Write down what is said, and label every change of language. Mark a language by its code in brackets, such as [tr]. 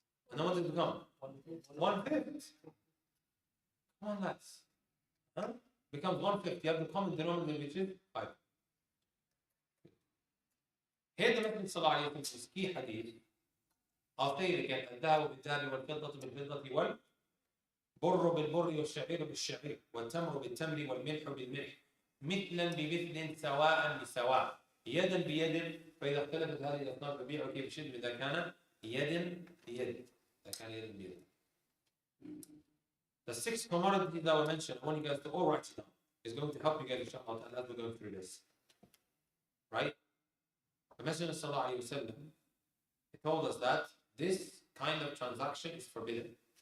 [en] And then what does it become? 1/5. Come on, lads. Huh? Becomes 1/5. You have the common denominator, which is 5. Here the Messenger صلى الله عليه وسلم is key hadith. I'll say it again. [ar] الذهب بالذهب والفضة بالفضة والبر بالبر والشعير بالشعير والتمر بالتمر والملح بالملح مثلا بمثل سواء بسواء يدا بيد فإذا اختلفت هذه الأصناف فبيعوا كيف شئتم إذا كان يد بيد. [en] The 6 commodities that were mentioned, I want you guys to all write it down. It's going to help you guys, inshallah, as we're going through this. Right? The Messenger sallallahu alayhi wa sallam, he told us that this kind of transaction is forbidden.